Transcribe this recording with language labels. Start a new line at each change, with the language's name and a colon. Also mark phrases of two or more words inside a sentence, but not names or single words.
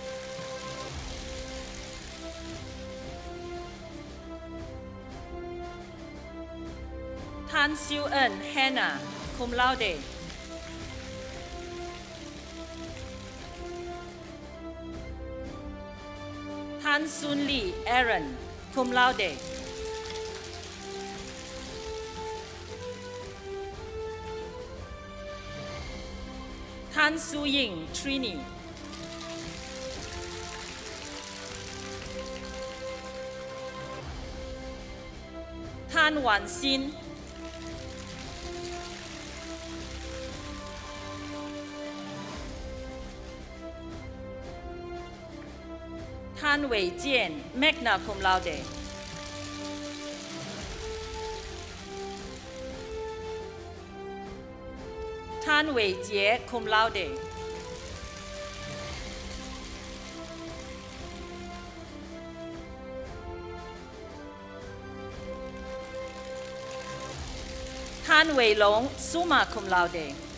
Latin: Tan Siu En, Hannah, cum laude. Tan Sun Lee, Aaron, cum laude. Tan Su Ying, Trini. Tan Wan Xin. Tan Wei Jian, magna cum laude. Tan Wei Jie, cum laude. Tan Wei Long, summa cum laude.